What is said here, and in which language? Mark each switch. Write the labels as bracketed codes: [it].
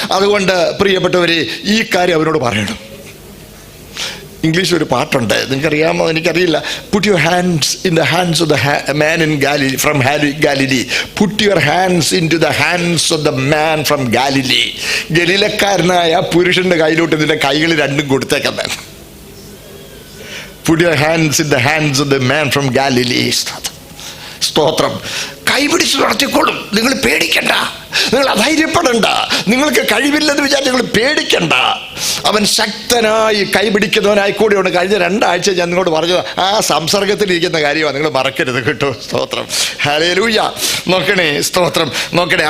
[ml] അതുകൊണ്ട് പ്രിയപ്പെട്ടവരെ, ഈ കാര്യം അവനോട് പറയണം. ഇംഗ്ലീഷിൽ ഒരു പാട്ടുണ്ട്, നിങ്ങൾക്കറിയാമോ എനിക്കറിയില്ല. [en] Put your hands in the hands of the man in Galilee from Galilee. Put your hands in to the hands of the man from Galilee. [ml] ഗലീലക്കാരനായ പുരുഷന്റെ കയ്യിലോട്ട് നിന്റെ കൈകൾ രണ്ടും കൊടുത്തേക്കാൻ. [en] Put your hands in the hands of the man from Galilee. [ml] സ്തോത്രം. കൈപിടിച്ച് നടത്തിക്കോളും. നിങ്ങൾ പേടിക്കണ്ട, നിങ്ങൾ അധൈര്യപ്പെടണ്ട, നിങ്ങൾക്ക് കഴിവില്ലെന്ന് വിചാരിച്ച് നിങ്ങൾ പേടിക്കണ്ട. അവൻ ശക്തനായി കൈപിടിക്കുന്നവനായി കൂടെയുണ്ട്. കഴിഞ്ഞ 2 ആഴ്ച ഞാൻ നിങ്ങളോട് പറഞ്ഞത് ആ സംസർഗത്തിലിരിക്കുന്ന കാര്യമാണ്, നിങ്ങൾ മറക്കരുത് കേട്ടോ. സ്തോത്രം. ഹല്ലേലൂയ. നോക്കണേ. സ്തോത്രം. നോക്കണേ.